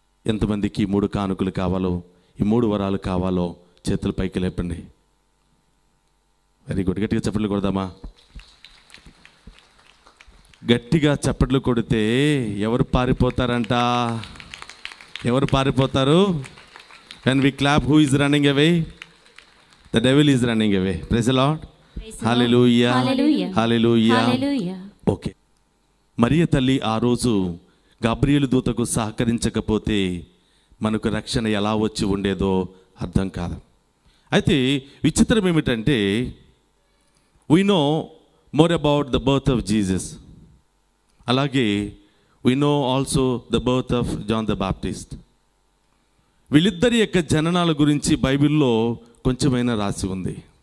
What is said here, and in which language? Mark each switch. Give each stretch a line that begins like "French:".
Telugu: ఎంతమందికి 3 కానుకలు కావాలో, ఈ 3 వరాలు కావాలో చేతులు పైకి లేపండి. Very good. గట్టిగా చప్పట్లు కొడదామా? గట్టిగా చప్పట్లు కొడితే ఎవరు పారిపోతారంట? ఎవరు పారిపోతారు?
English: when we clap, who is running away? The devil is running away. Praise the Lord, hallelujah, hallelujah.
Telugu: Okay, మరియ తల్లి ఆ రోజు గబ్రియేలు దూతకు సహకరించకపోతే మనకు రక్షణ ఎలా వచ్చి ఉండేదో అర్థం కాదు. అయితే విచిత్రం ఏమిటంటే,
English: we know more about the birth of Jesus. అలాగే we know also the birth of John the Baptist.
Telugu: వీళ్ళిద్దరి యొక్క జననాల గురించి బైబిల్లో కొంచెమైనా రాసి ఉంది.